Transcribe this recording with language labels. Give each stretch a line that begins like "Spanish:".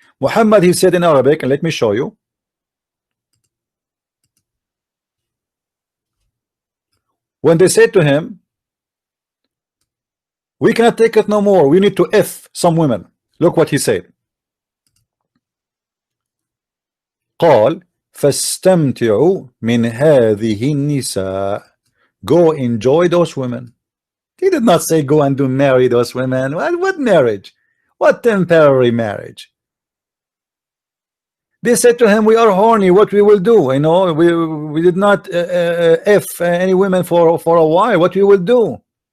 English: Muhammad, he said in Arabic, and let me show you. When they said to him, "We cannot take it no more, we need to F some women," look what he said.
Arabic: قال فاستمتعوا من هذه النساء.
English: Go enjoy those women. He did not say go and do marry those women. What marriage? What temporary marriage? They said to him, "We are horny, what we will do? You know, we did not F any women for a while. What we will do?"